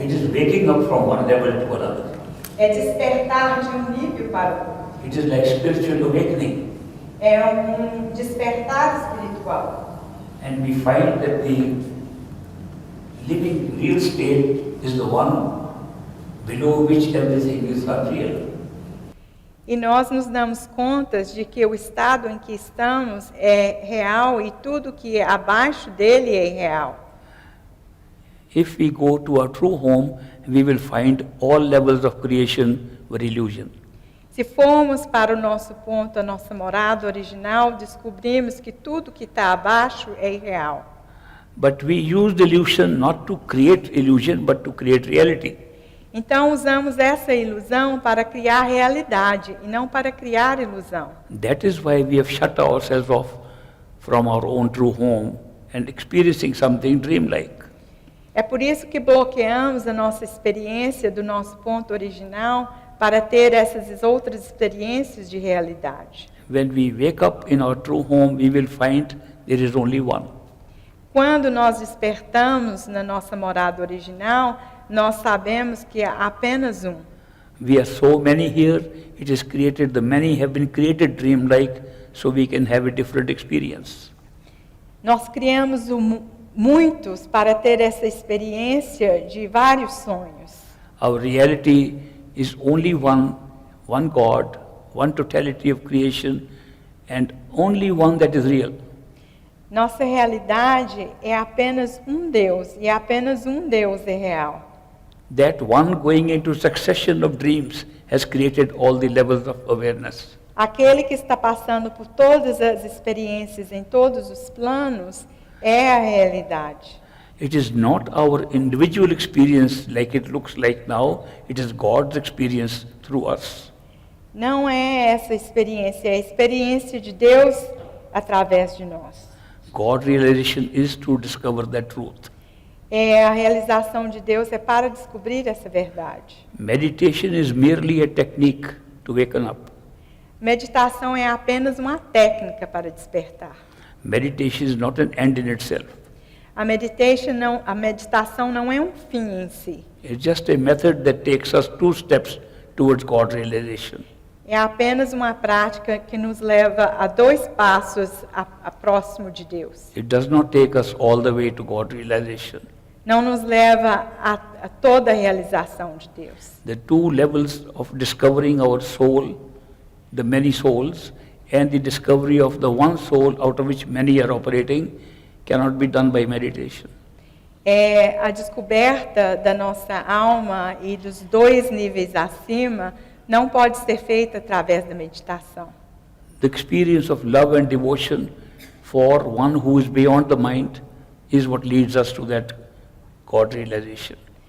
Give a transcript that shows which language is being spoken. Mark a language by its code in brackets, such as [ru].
[en] It is waking up from one level to another. [pt] É despertar de um nível para o outro. [en] It is like spiritual awakening. [pt] É um despertar espiritual. [en] And we find that the living real state is the one below which everything is unreal. [pt] E nós nos damos conta de que o estado em que estamos é real e tudo que é abaixo dele é irreal. [en] If we go to our true home, we will find all levels of creation were illusion. [pt] Se formos para o nosso ponto, a nossa morada original, descobrimos que tudo que está abaixo é irreal. [en] But we use the illusion not to create illusion, but to create reality. [pt] Então usamos essa ilusão para criar realidade e não para criar ilusão. [en] That is why we have shut ourselves off from our own true home and experiencing something dreamlike. [pt] É por isso que bloqueamos a nossa experiência do nosso ponto original para ter essas outras experiências de realidade. [en] When we wake up in our true home, we will find there is only one. [pt] Quando nós despertamos na nossa morada original, nós sabemos que há apenas um. [en] We are so many here, it is created, the many have been created dreamlike, so we can have a different experience. [pt] Nós criamos muitos para ter essa experiência de vários sonhos. [en] Our reality is only one God, one totality of creation, and only one that is real. [pt] Nossa realidade é apenas um Deus, e apenas um Deus é real. [en] That one going into succession of dreams has created all the levels of awareness. [pt] Aquele que está passando por todas as experiências em todos os planos é a realidade. [en] It is not our individual experience like it looks like now, it is God's experience through us. [pt] Não é essa experiência, é a experiência de Deus através de nós. [en] God realization is to discover that truth. [pt] A realização de Deus é para descobrir essa verdade. [en] Meditation is merely a technique to waken up. [pt] Meditação é apenas uma técnica para despertar. [en] Meditation is not an end in itself. [pt] A meditação não é um fim em si. [en] It's just a method that takes us 2 steps towards God realization. [pt] É apenas uma prática que nos leva a 2 passos a próximo de Deus. [en] It does not take us all the way to God realization. [pt] Não nos leva a toda a realização de Deus. [en] The 2 levels of discovering our soul, the many souls, and the discovery of the one soul out of which many are operating cannot be done by meditation. [pt] A descoberta da nossa alma e dos 2 níveis acima não pode ser feita através da meditação. [en] The experience of love and devotion for one who is beyond the mind is what leads us to that God realization.